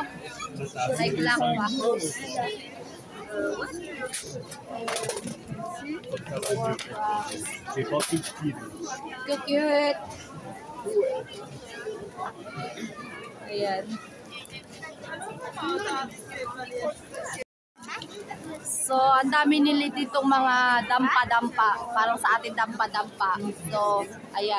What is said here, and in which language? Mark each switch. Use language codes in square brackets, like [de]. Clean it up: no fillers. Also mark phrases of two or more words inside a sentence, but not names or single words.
[tl] May black pa. [fr] C'est pas tout petit. [tl] Cute, cute. Ayan. So, ang dami nila ditong mga dampa-dampa. Parang sa atin dampa-dampa. So, ayan.